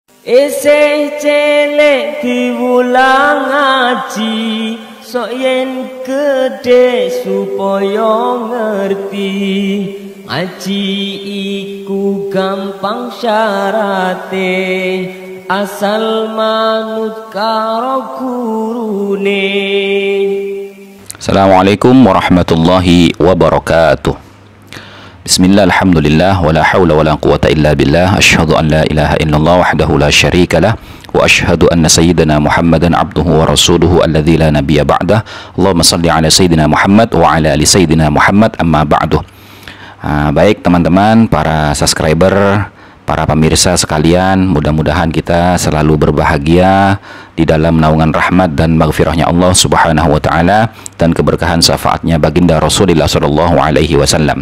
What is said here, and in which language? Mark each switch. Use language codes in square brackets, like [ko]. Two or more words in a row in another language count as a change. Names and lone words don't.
[jv] Isih cilik diwulang ngaji, sok yen gedhe supaya ngerti. Ngaji iku gampang syarate, asal manut karo gurune. [ar] السلام عليكم ورحمة الله وبركاته. بسم الله، الحمد لله، ولا حول ولا قوة إلا بالله. أشهد أن لا إله إلا الله وحده لا شريك له، وأشهد أن سيدنا محمدا عبده ورسوله الذي لا نبي بعده. اللهم صل على سيدنا محمد وعلى آل سيدنا محمد، أما بعد. [id] Baik teman-teman, para subscriber, para pemirsa sekalian, mudah-mudahan kita selalu berbahagia di dalam naungan rahmat dan maghfirahnya Allah [ar] سبحانه وتعالى [id] dan keberkahan syafaatnya baginda Rasulullah [ar] صلى الله عليه وسلم.